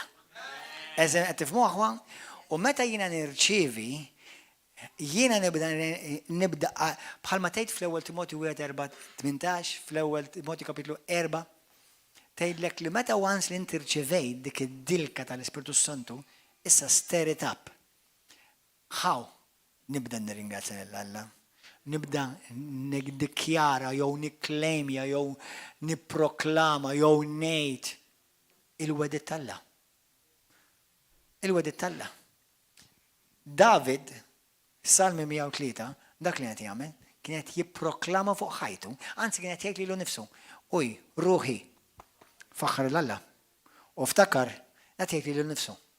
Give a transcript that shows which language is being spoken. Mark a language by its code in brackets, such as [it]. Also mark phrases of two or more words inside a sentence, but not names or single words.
[mt] Eżem qed tifhmu aħwa? U meta jiena nirċievi, jiena nibda bħalma tgħid fl-ewwel Timotju 4:18, fl-ewwel Timotju kapitlu 4, tgħidlek li meta once li inti rċevejt dik id-dilka tal-Ispiritu Santu, issa [en] stir it up. How? [mt] Nibda nirringrazzja lill-Alla. Nibda niddikjara jew nikklejmja jew nipproklama jew ngħid il-wedit tal-Alla. Il-wedit tal-Alla. David Salmi 103, dak li qed jagħmel, kienet jipproklama fuq ħajtu, anzi kienet jgħid lilu nnifsu, uj, ruħi, faħħar l-Alla, u ftakar qed jgħid lilu nnifsu.